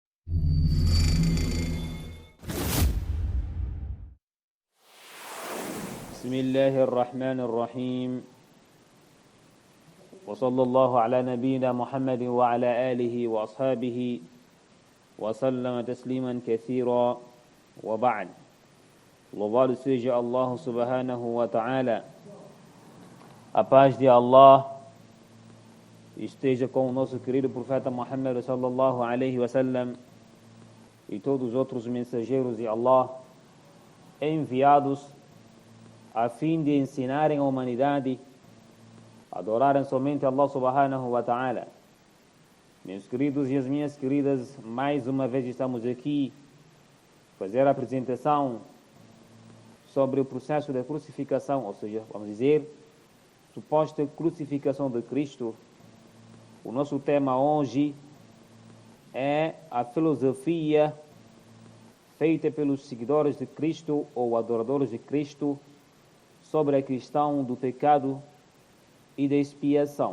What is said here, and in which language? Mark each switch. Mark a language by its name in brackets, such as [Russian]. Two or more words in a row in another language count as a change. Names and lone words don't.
[Arabic] بسم الله الرحمن الرحيم، وصلى الله على نبينا محمد وعلى آله وأصحابه وسلم تسليما كثيرا وبعد. [Portuguese] Louvado seja Allah [Arabic] سبحانه وتعالى. [Portuguese] A paz de Allah esteja com o nosso querido profeta Muhammad [Arabic] صلى الله عليه وسلم [Portuguese] e todos os outros mensageiros de Allah enviados a fim de ensinarem a humanidade a adorarem somente Allah [Arabic] سبحانه وتعالى. [Portuguese] Meus queridos e as minhas queridas, mais uma vez estamos aqui fazer a apresentação sobre o processo da crucificação, ou seja, vamos dizer, suposta crucificação de Cristo. O nosso tema hoje é a filosofia feita pelos seguidores de Cristo ou adoradores de Cristo sobre a questão do pecado e da expiação.